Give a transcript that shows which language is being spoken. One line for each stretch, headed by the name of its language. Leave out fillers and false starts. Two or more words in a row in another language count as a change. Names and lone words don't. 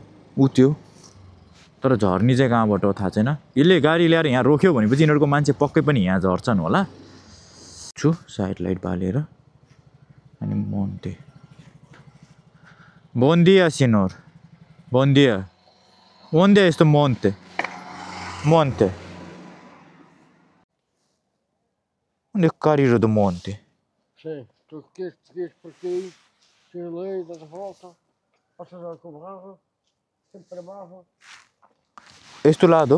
Nepali: त्यो तर झर्नी चाहिँ कहाँबाट हो थाहा छैन। यसले गाडी ल्याएर यहाँ रोक्यो भनेपछि यिनीहरूको मान्छे पक्कै पनि यहाँ झर्छन् होला। छु
English: side light
Nepali: बालेर। अनि मोन्ते,
Portuguese: bom dia senhor, bom dia
Nepali: यस्तो मोन्ते
Portuguese: onde Carilho do Monte? Sim, tu queres por aqui, tira ali, dás a volta, passas a Cobarra, sempre para baixo. Este lado?